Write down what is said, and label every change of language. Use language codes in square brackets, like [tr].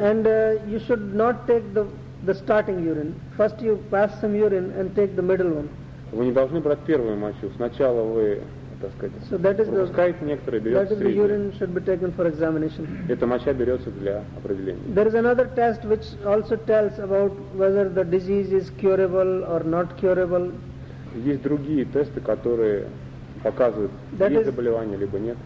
[en] And you should not take the starting urine. First, you pass some urine and take the middle one. [ru] Вы не должны брать первую мочу. Сначала вы, так сказать, [en] so that is [ru] пропускаете [en] the, [ru] некоторые, берете среднюю. [en] That is the urine should be taken for examination. [ru] Эта моча берется для определения. [en] There is another test which also tells about whether the disease is curable or not curable. [ru] Есть другие тесты, которые показывает, [en] that [ru] есть заболевание либо нет.